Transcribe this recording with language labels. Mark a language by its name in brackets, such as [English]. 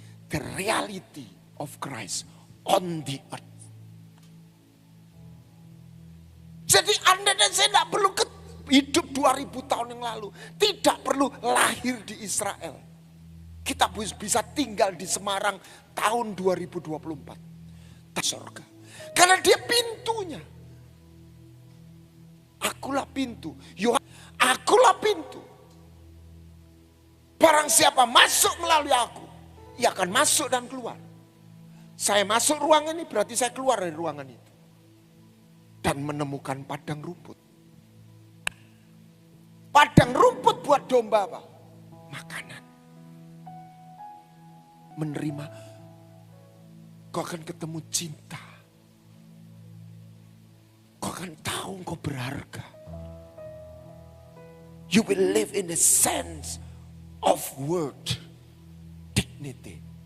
[English] The reality of Christ on the earth. [Indonesian] Jadi Anda dan saya tidak perlu hidup 2000 tahun yang lalu. Tidak perlu lahir di Israel. Kita bisa tinggal di Semarang tahun 2024. Surga. Karena dia pintunya. Akulah pintu. Akulah pintu. Barang siapa masuk melalui aku, ia akan masuk dan keluar. Saya masuk ruangan ini berarti saya keluar dari ruangan itu. Dan menemukan padang rumput. Padang rumput buat domba apa? Makanan. Menerima. Kau akan ketemu cinta. Kau akan tahu kau berharga. [English] You will live in a sense of worth, dignity.